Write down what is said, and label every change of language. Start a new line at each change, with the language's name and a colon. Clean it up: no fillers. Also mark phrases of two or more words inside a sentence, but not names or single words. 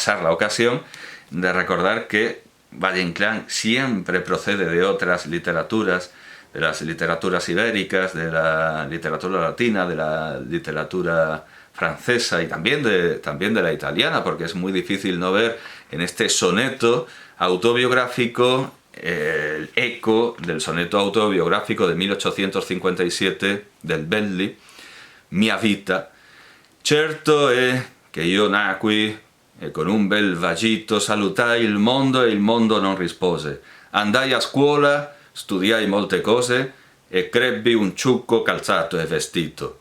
Spanish: la ocasión de recordar que Valle Inclán siempre procede de otras literaturas, de las literaturas ibéricas, de la literatura latina, de la literatura francesa y también de la italiana, porque es muy difícil no ver en este soneto autobiográfico el eco del soneto autobiográfico de 1857 del Belli, Mia vita.
Italian: Certo è che io nacqui e con un bel vagito salutai il mondo e il mondo non rispose. Andai a scuola, studiai molte cose e crebbi un ciucco calzato e vestito.